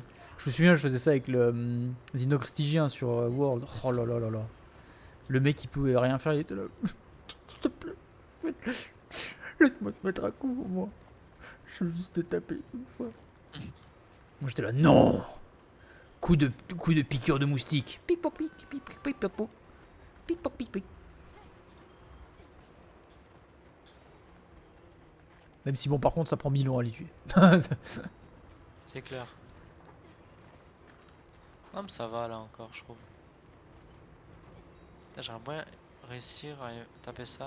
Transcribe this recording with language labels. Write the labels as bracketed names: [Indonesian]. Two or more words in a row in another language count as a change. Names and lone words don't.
[French] Je me souviens, je faisais ça avec le Xenoxtygien sur World. Oh là là là là. Le mec il pouvait rien faire, il était là. S'il te plaît. Laisse-moi te mettre un coup au moins. Je veux juste te taper une fois. Moi j'étais là, non. Coup de piqûre de moustique. Pic poc pic pic pic pic pic poc. Pic poc pic pic. Même si bon par contre ça prend 1000 ans à les tuer. C'est clair. Non mais ça va là encore je trouve. Putain, j'aimerais bien réussir à taper ça.